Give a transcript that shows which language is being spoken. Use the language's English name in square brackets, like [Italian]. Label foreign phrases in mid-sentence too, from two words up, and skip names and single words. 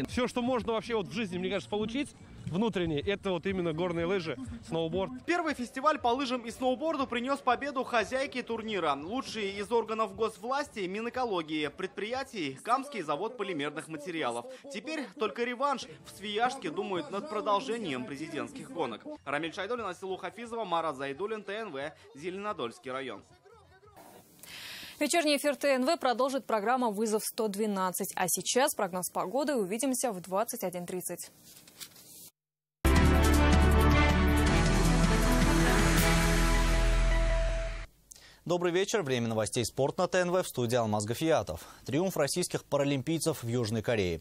[Russian] Все, что можно вообще вот в жизни, мне кажется, получить внутренне, это вот именно горные лыжи, сноуборд. Первый фестиваль по лыжам и сноуборду принес победу хозяйке турнира. Лучшие из органов госвласти, Минэкологии, предприятий, Камский завод полимерных материалов. Теперь только реванш. В Свияжске думают над продолжением президентских гонок. Рамиль Шайдуллин, Асилу Хафизова, Марат Зайдуллин, ТНВ, Зеленодольский район. Вечерний эфир ТНВ продолжит программа «Вызов 112». А сейчас прогноз погоды. Увидимся в 21:30. Добрый вечер. Время новостей «Спорт» на ТНВ, в студии Алмаз Гафиятов. Триумф российских паралимпийцев в Южной Корее.